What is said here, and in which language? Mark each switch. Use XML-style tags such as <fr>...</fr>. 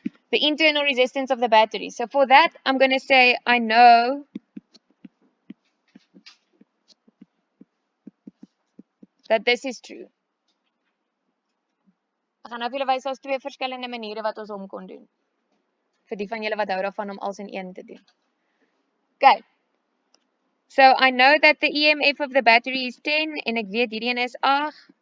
<en>The internal resistance of the battery. So for that, I'm going to say, I know that this is true.</en> <af>Ek gaan nou vir julle wys daar's twee verskillende maniere wat ons hom kon doen. Vir die van julle wat hou daarvan om als in een te doen. Okay.</af> <en>So I know that the EMF of the battery is 10</en> <af>en ek weet hierdie een is 8.</af>